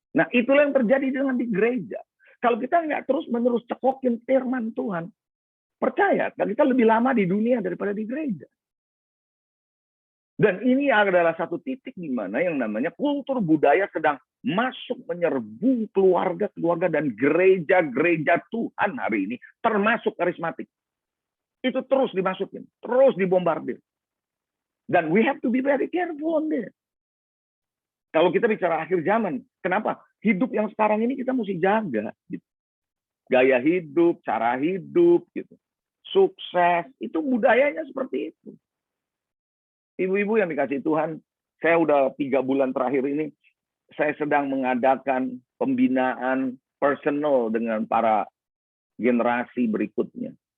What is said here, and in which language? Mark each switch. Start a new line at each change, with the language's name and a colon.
Indonesian: Nah itulah yang terjadi dengan di gereja. Kalau kita nggak terus-menerus cekokin firman Tuhan, percaya, kita lebih lama di dunia daripada di gereja. Dan ini adalah satu titik di mana yang namanya kultur budaya sedang masuk menyerbu keluarga-keluarga dan gereja-gereja Tuhan hari ini, termasuk karismatik. Itu terus dimasukin, terus dibombardir. Dan
English: we have to be very careful on this.
Indonesian: Kalau kita bicara akhir zaman, kenapa? Hidup yang sekarang ini kita mesti jaga. Gitu. Gaya hidup, cara hidup, gitu. Sukses, itu budayanya seperti itu. Ibu-ibu yang dikasih Tuhan, saya udah 3 bulan terakhir ini, saya sedang mengadakan pembinaan personal dengan para generasi berikutnya.